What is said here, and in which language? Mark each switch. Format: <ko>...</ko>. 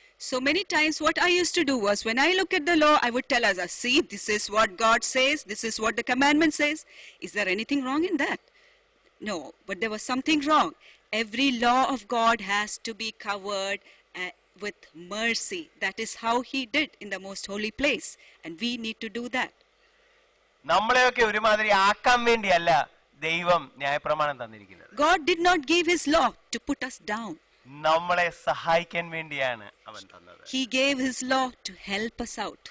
<en>So many times what I used to do was, when I look at the law, I would tell us, see, this is what God says, this is what the commandment says. Is there anything wrong in that? No, but there was something wrong. Every law of God has to be covered with mercy. That is how he did in the most holy place, and we need to do that.</en> <ml>നമ്മളെയൊക്കെ ഒരുമാതിരി ആക്കാൻ വേണ്ടിയല്ല ദൈവം ന്യായപ്രമാണം തന്നിരിക്കുന്നത്.</ml> <en>God did not give his law to put us down.</en> <ml>നമ്മളെ സഹായിക്കാൻ വേണ്ടിയാണ് അവൻ തന്നത്.</ml> <en>He gave his law to help us out.</en>